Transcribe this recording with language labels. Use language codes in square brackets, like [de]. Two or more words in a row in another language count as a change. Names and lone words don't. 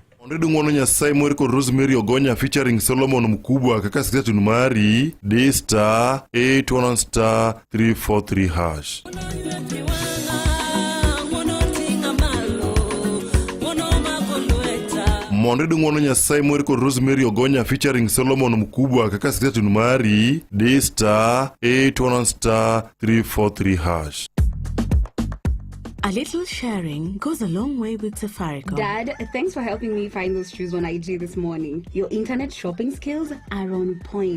[luo] Onredu ng'wono Nyasaye mweri kod Rosemary Ogonya featuring Solomon Mkubwa kaka sketun mari D*811*343#. Onredu ng'wono Nyasaye mweri kod Rosemary Ogonya featuring Solomon Mkubwa kaka sketun mari D*811*343#. [en] A little sharing goes a long way with Safaricom. Dad, thanks for helping me find those shoes on IG this morning. Your internet shopping skills are on point.